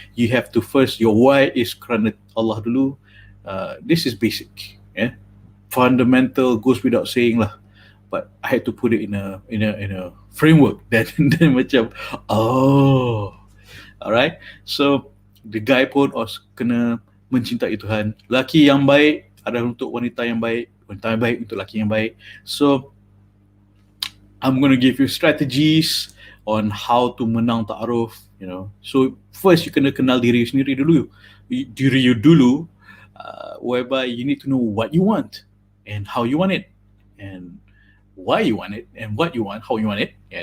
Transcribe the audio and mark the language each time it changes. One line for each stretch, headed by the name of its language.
English: You have to first, your why is
Malay: kerana Allah dulu.
English: This is basic, fundamental, goes without saying lah. But I had to put it in a framework that then macam, alright. So the guy
Malay: pun kena mencintai Tuhan. Laki yang baik adalah untuk wanita yang baik, wanita yang baik untuk laki yang baik.
English: So I'm going to give you strategies on how to menang ta'aruf, So first you
Malay: kena kenal diri you dulu,
English: whereby you need to know what you want and how you want it and why you want it and what you want, how you want it.